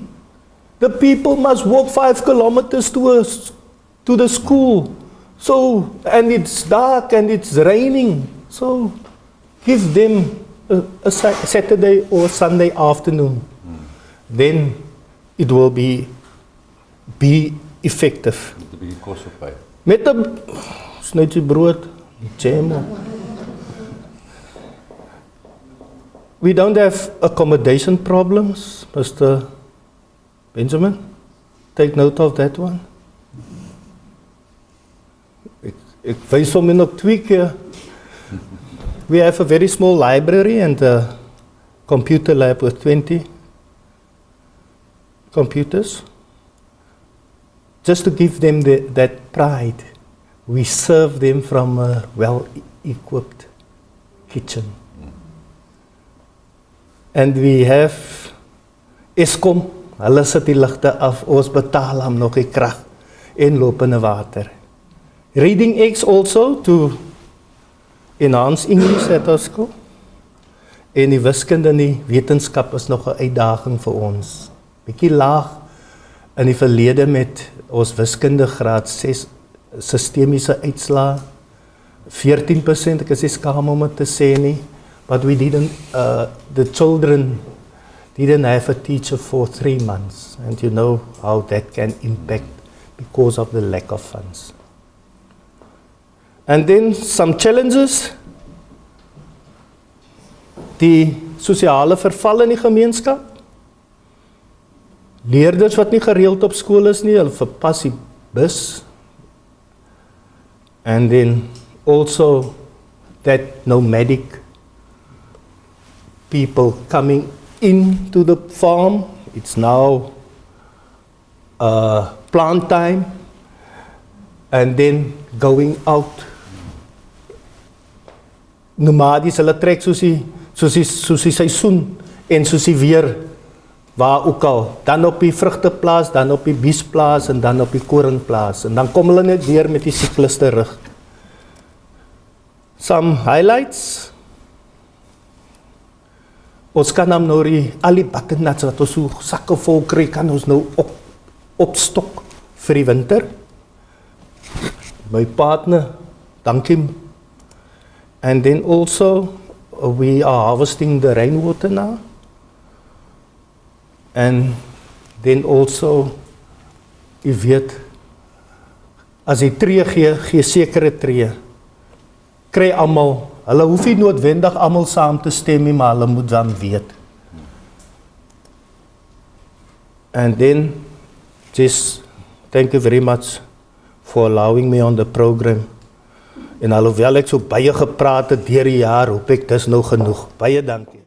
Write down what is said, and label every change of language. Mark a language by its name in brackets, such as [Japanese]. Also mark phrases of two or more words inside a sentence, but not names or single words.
[English] The people must walk 5 kilometers to the school. So, and it's dark and it's raining. So, give them a Saturday or Sunday afternoon. Then it will be effective. [Afrikaans] Met 'n bietjie kos op by. Met 'n snytjie brood, jam. [English] We don't have accommodation problems, Mr. Benjamin. Take note of that one. [Afrikaans] Ek wys hom nog 2 keer. [English] We have a very small library and a computer lab with 20 computers. Just to give them that pride, we serve them from a well-equipped kitchen. And we have [Afrikaans] Eskom, hulle sit die ligte af, ons betaal hom nog die krag en lopende water. [English] Reading aids also to enhance English at our school. [Afrikaans] En die wiskunde en die wetenskap is nog 'n uitdaging vir ons. Bietjie laag in die verlede met ons wiskunde graad 6 sistemiese uitslae. 14%, ek is nie skaam om dit te sê nie. [English] But we didn't, the children didn't have a teacher for 3 months. And you know how that can impact because of the lack of funds. And then some challenges. [Afrikaans] Die sosiale verval in die gemeenskap. Leerders wat nie gereeld op skool is nie, hulle verpas die bus. [English] And then also that nomadic people coming into the farm. It's now plant time and then going out. [Afrikaans] Nomadies, hulle trek soos die seisoen en soos die weer waar ook al. Dan op die vrugteplaas, dan op die biesplaas en dan op die koringplaas. En dan kom hulle net weer met die siklus terug. [English] Some highlights. [Afrikaans] Ons kan nou al die butternut wat ons so sakke vol kry, kan ons nou opstok vir die winter. My partner, dankie. [English] And then also we are harvesting the rainwater now. And then also, [Afrikaans] jy weet, as jy tree gee sekere tree. Kry almal, hulle hoef nie noodwendig almal saam te stem nie, maar hulle moet dan weet. [English] And then, just thank you very much for allowing me on the program. [Afrikaans] En alhoewel ek so baie gepraat het deur die jaar, hoop ek dis nou genoeg. Baie dankie.